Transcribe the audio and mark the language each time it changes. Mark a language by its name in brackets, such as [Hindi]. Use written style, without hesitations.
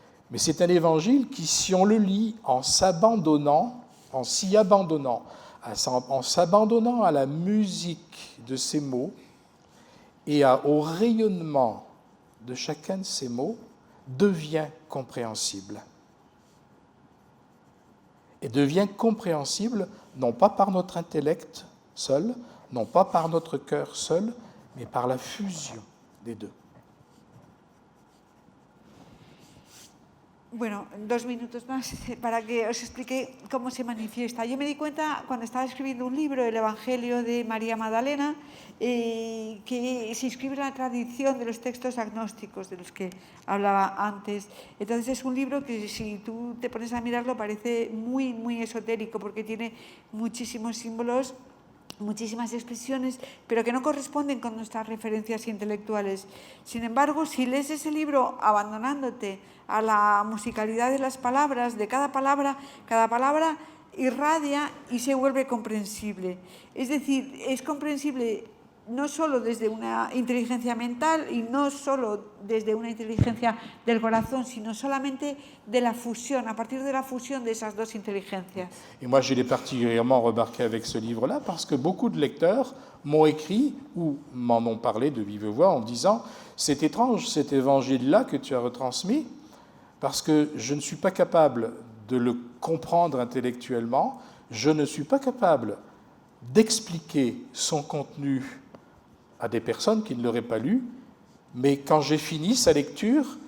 [French] Mais c'est un évangile qui, si on le lit en s'abandonnant à la musique de ces mots et au rayonnement de chacun de ces mots, devient compréhensible. Et devient compréhensible non pas par notre intellect seul, non pas par notre cœur seul, mais par la fusion des deux. [Spanish] Bueno, 2 minutos más para que os explique cómo se manifiesta. Yo me di cuenta cuando estaba escribiendo un libro, el Evangelio de María Magdalena, que se inscribe en la tradición de los textos agnósticos de los que hablaba antes. Entonces es un libro que si tú te pones a mirarlo parece muy, muy esotérico porque tiene muchísimos símbolos, muchísimas expresiones, pero que no corresponden con nuestras referencias intelectuales. Sin embargo, si lees ese libro abandonándote a la musicalidad de las palabras, de cada palabra irradia y se vuelve comprensible. Es decir, es comprensible no solo desde una inteligencia mental y no solo desde una inteligencia del corazón, sino solamente de la fusión, a partir de la fusión de esas dos inteligencias. [French] Et moi, je l'ai particulièrement remarqué avec ce livre-là parce que beaucoup de lecteurs m'ont écrit ou m'en ont parlé de vive voix en me disant « C'est étrange cet évangile-là que tu as retransmis parce que je ne suis pas capable de le comprendre intellectuellement, je ne suis pas capable d'expliquer son contenu à des personnes qui ne l'auraient pas lu, mais quand j'ai fini sa lecture,